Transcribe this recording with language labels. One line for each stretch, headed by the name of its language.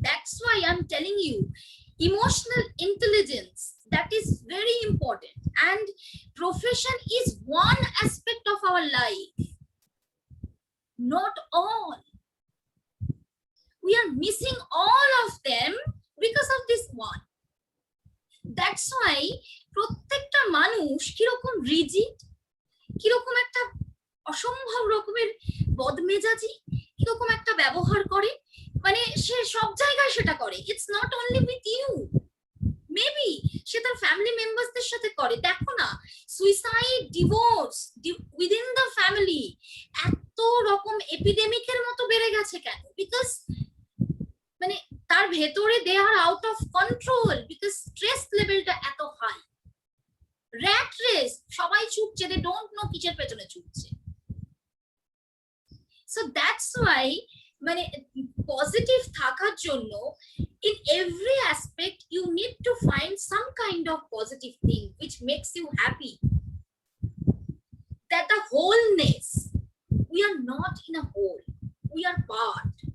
English: That's why I'm telling you, emotional intelligence, that is very important, and profession is one aspect of our life, not all. We are missing all of them because of this one. That's why
Bangla: প্রত্যেকটা মানুষ কিরকম rigid, কিরকম একটা অসম্ভব রকমের বদমেজাজি, কিরকম একটা ব্যবহার করে, মানে সে সব জায়গায় সেটা করে।
English: it's not only with you, maybe
Bangla: সে তার ফ্যামিলি মেম্বারসদের সাথে করে। দেখো না, suicide, divorce within the family এত রকম এপিডেমিকের মতো বেড়ে গেছে কেন?
English: because
Bangla: মানে তার ভেতরে
English: They are out of control, because stress লেভেলটা এত high.
Bangla: র্যাট রেস, সবাই ছুটছে,
English: they don't know
Bangla: কিসের পেছনে ছুটছে।
English: so that's why
Bangla: মানে পজিটিভ থাকার জন্য
English: in every aspect you need to find some kind of positive thing which makes you happy, that the wholeness, we are not in a whole, we are part.